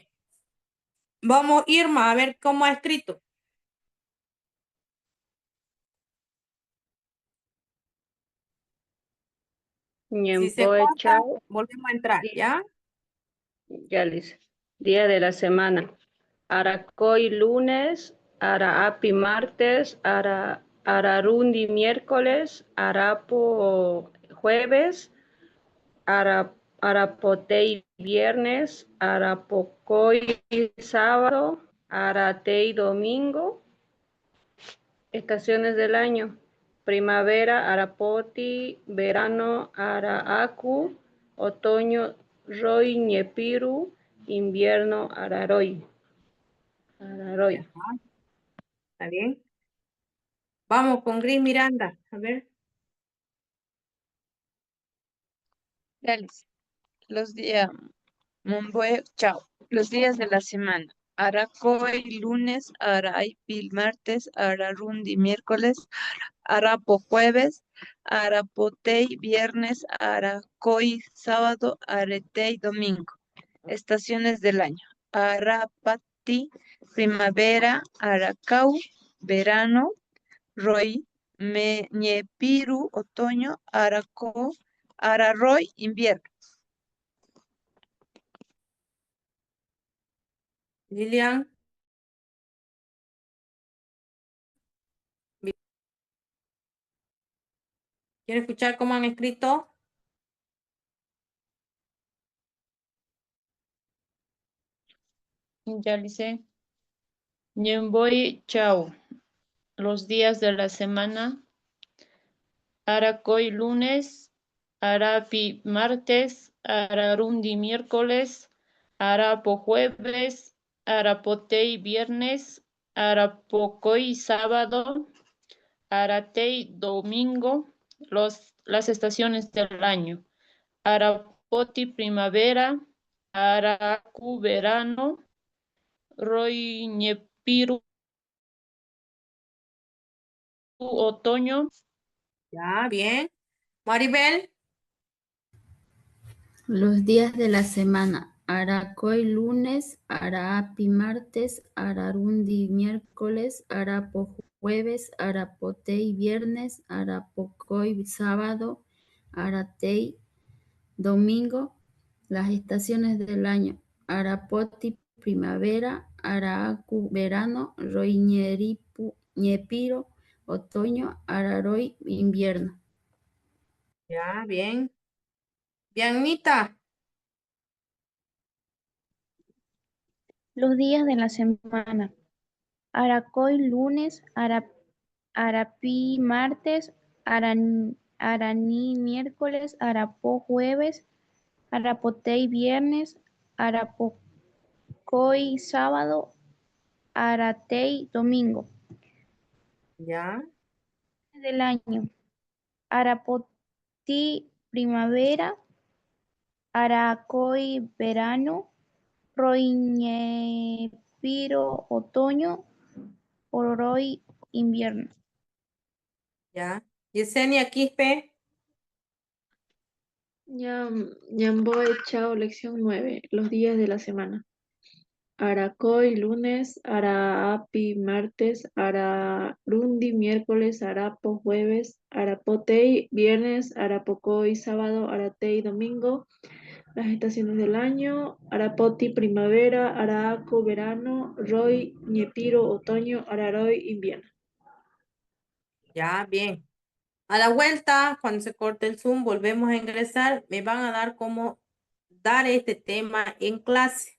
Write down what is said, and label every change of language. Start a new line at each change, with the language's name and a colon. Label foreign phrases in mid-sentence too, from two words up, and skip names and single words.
Spanish: Vamos, Irma, a ver cómo ha escrito. Si se corta,
Guarani: Ñempoechao,
Spanish: volvemos a entrar, ¿ya? ya les. Día de la semana. Aracoy lunes, Araapi martes, Ararundi miércoles, Arapo jueves, Arapotei viernes, Arapocoy sábado, Aratei domingo. Estaciones del año: primavera, Arapoti; verano, Araaku; otoño,
Guarani: Roy Ñepiru;
Spanish: invierno, Araroy.
Guarani: Araroy.
Spanish: ¿Está bien? Vamos con Gris Miranda. A ver. Ya, Lice. Los días, Monbue, chao. Los días de la semana: Aracoy lunes, Araipil martes, Ararundi miércoles, Arapo jueves, Arapotei viernes, Aracoy sábado, Aretei domingo. Estaciones del año: Arapati primavera, Aracau verano,
Guarani: Roy Ñepiru
Spanish: otoño, Araroy invierno. Lilian. ¿Quiere escuchar cómo han escrito? Ya, Lice. Ñemboy, chao. Los días de la semana: Aracoy lunes, Arapi martes, Ararundi miércoles, Arapo jueves, Arapotei viernes, Arapocoy sábado, Aratei domingo. Las estaciones del año: Arapoti primavera, Araku verano,
Guarani: Roy Ñepiru
Spanish: otoño. Ya, bien. Maribel. Los días de la semana: Aracoy lunes, Araapi martes, Ararundi miércoles, Arapo jueves, Arapotei viernes, Arapocoy sábado, Aratei domingo. Las estaciones del año: Arapoti primavera, Araaku verano,
Guarani: Roy Ñepiro
Spanish: otoño, Araroy invierno. Ya, bien. Bianita. Los días de la semana: Aracoy lunes, Arapi martes, Araní miércoles, Arapó jueves, Arapotei viernes, Arapocoy sábado, Aratei domingo. Ya. Del año: Arapoti primavera, Aracoy verano, Roiñepiro otoño, Ororoy invierno. Ya. Yesenia Quispe. Ñamboe, chao, lección 9. Los días de la semana: Aracoy lunes, Araapi martes, Ararundi miércoles, Arapo jueves, Arapotei viernes, Arapocoy sábado, Aratei domingo. Las estaciones del año: Arapoti primavera, Araaco verano,
Guarani: Roy Ñepiro
Spanish: otoño, Araroy invierno. Ya, bien. A la vuelta, cuando se corte el Zoom, volvemos a ingresar. Me van a dar cómo dar este tema en clase.